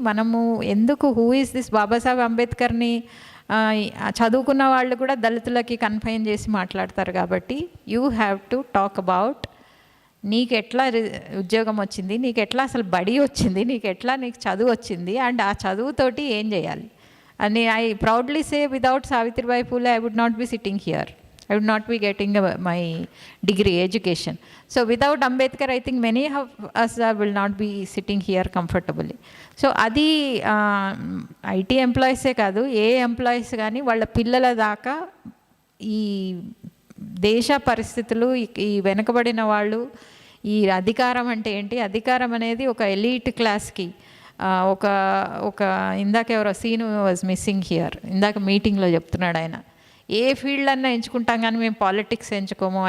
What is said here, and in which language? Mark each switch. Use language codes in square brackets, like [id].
[te] మనము ఎందుకు [en] who is this [te] Babasaheb అంబేద్కర్ని చదువుకున్న వాళ్ళు కూడా దళితులకి కన్ఫైన్ చేసి మాట్లాడతారు. కాబట్టి [en] you have to talk about [te] నీకు ఎట్లా ఉద్యోగం వచ్చింది, నీకు ఎట్లా అసలు బడి వచ్చింది, నీకు చదువు వచ్చింది, అండ్ ఆ చదువుతోటి ఏం చేయాలి అని. [en] I proudly say without Savitribai Phule I would not be sitting here. I would not be getting my degree education. So without Ambedkar, I think many of us will not be sitting here comfortably. [te] So adi IT employees కాదు, ఏ employees కానీ వాళ్ళ పిల్లల దాకా ఈ దేశ పరిస్థితులు, ఈ వెనుకబడిన వాళ్ళు, ఈ అధికారం అంటే ఏంటి, అధికారం అనేది ఒక ఎలీట్ క్లాస్కి ఒక ఇందాక ఎవరో సీను [en] was missing here, [te] ఇందాక మీటింగ్లో చెప్తున్నాడు ఆయన, ఏ ఫీల్డ్ అన్నా ఎంచుకుంటాం కానీ మేము పాలిటిక్స్ ఎంచుకోము.